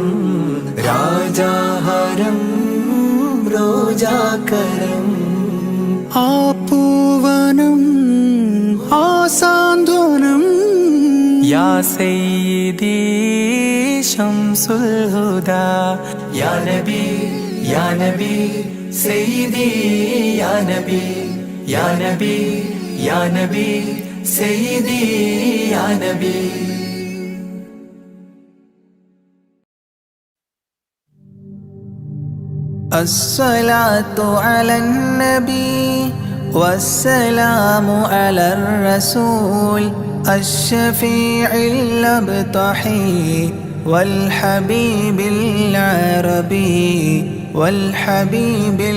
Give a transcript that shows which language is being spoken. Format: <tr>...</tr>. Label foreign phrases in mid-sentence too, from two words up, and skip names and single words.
<ml>രാജാഹരം റോജാകരം ആ പൂവനം ആ സാന്ത്വനം</ml> <ar>يا سيدي شمس الهدى يا نبي يا نبي سيدي يا نبي يا نبي يا نبي سيدي يا نبي യാ നബി യാ നബി സയ്യിദി യാ നബി الصلاة على النبي والسلام على الرسول الشفيع الأبطحي والحبيب العربي والحبيب</ar>